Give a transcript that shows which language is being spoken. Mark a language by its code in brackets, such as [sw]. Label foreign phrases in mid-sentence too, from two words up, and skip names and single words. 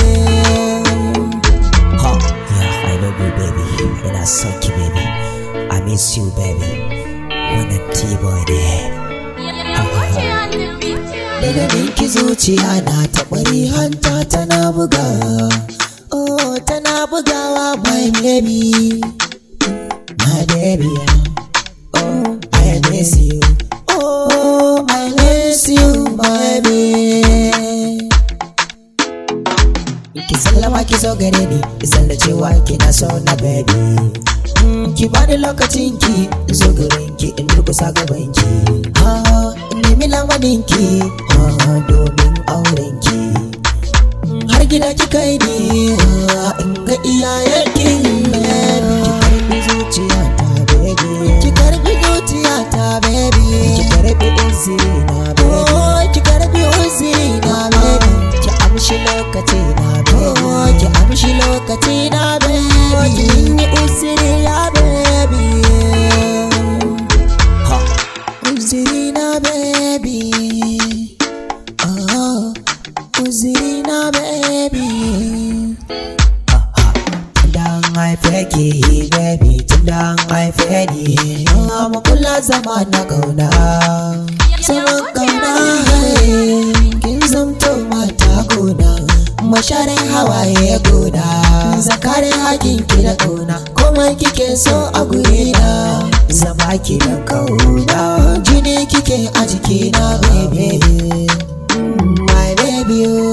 [en] Ha, yeah, I love you baby, and I suck you baby, I miss you baby, [ha] wannan T-boy ne. Daga ninki zuciya na taɓari hanta tana bugawa, oh tana bugawa [en] my baby, my baby, oh I miss you, oh I miss you baby. [ha] Ki sallama ki zo gare ni, ki san da cewa kina so na baby. Ki bani lokacin ki, zo gurin ki in durkusa gaban ki. Nemi lamarinki domin aurenki, har gida ki kai ni in ga iyayenki. Ki karbi zuciyata baby, ki karbi zuciyata baby, ki karbi uzina baby, ki karbi uzina baby, ki amshi lokaci na baby, ki amshi lokaci na baby, ki ni uzuri ya baby. Uzirina baby, oh, Uzirina baby. Tunda haife ki baby, tunda haife ni, mu kula zama na kauna, zaman kauna. Kin zamto mata gona, masharin hawaye gona, zakarin hakin ki da kauna, komai kike so a gurina, zama ki da kauna, jini kike a jikina [en] baby, my baby.